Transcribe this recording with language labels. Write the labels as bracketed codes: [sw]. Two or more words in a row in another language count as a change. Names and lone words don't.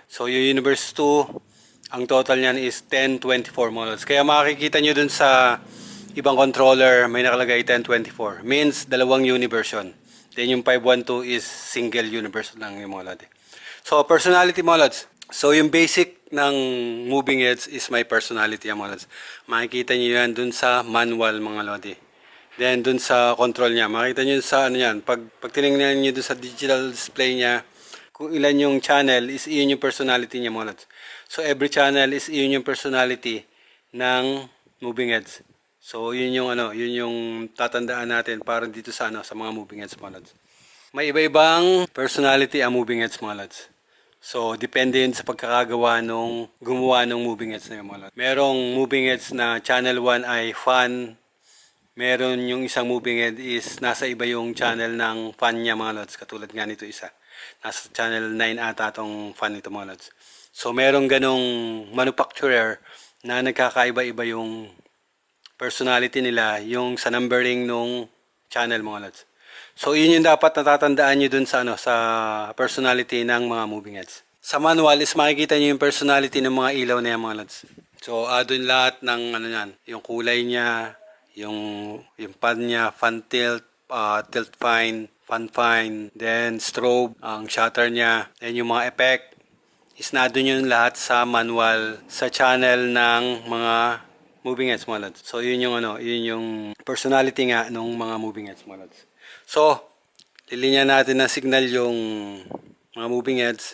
[tl] So, yung universe 2, ang total niyan is 1024 mga lods. Kaya makikita nyo dun sa ibang controller may nakalagay 1024. Means dalawang universe yun. Then yung 512 is [en] single universe [tl] lang yung mga lods. [en] So personality [tl] mga lods. So yung basic ng [en] moving heads is my personality [tl] mga lods. Makikita nyo yan dun sa manual mga lods. Then dun sa control niya, makita nyo sa ano yan. Pag tinignan nyo dun sa [en] digital display [tl] niya, kung ilan yung channel is iyon yung personality niya mga lods. [en] So every channel is [tl] iyon yung personality ng moving heads. So yun yung ano, yun yung tatandaan natin para dito sa ano, sa mga [en] moving heads [tl] mga lods. May iba-ibang personality ang [en] moving heads [tl] mga lods. So depende yun sa pagkakagawa nung gumawa ng [en] moving heads [tl] na yung mga lods. Merong [en] moving heads [tl] na channel 1 ay fan. Meron yung isang [en] moving head is [tl] nasa iba yung channel ng fan niya mga lods. Katulad nga nito isa. Nasa channel 9 ata tong fan nito mga lods. So merong ganong manufacturer na nagkakaiba-iba yung personality nila, yung sa [en] numbering nung channel [tl] mga lods. So yun yung dapat natatandaan nyo dun sa, ano, sa personality ng mga [en] moving heads. [tl] Sa manual is makikita nyo yung personality ng mga ilaw na yan mga lods. So dun lahat ng ano yan, yung kulay niya, yung pad niya, [en] fan tilt, tilt fine, fan fine, then strobe, [tl] ang shutter niya, then yung mga effect, is nandun yun lahat sa manual sa channel ng mga [en] moving heads [tl] mga lods. So yun yung ano, yun yung personality nga ng mga [en] moving heads [tl] mga lods. So lilinya natin na signal yung mga [en] moving heads.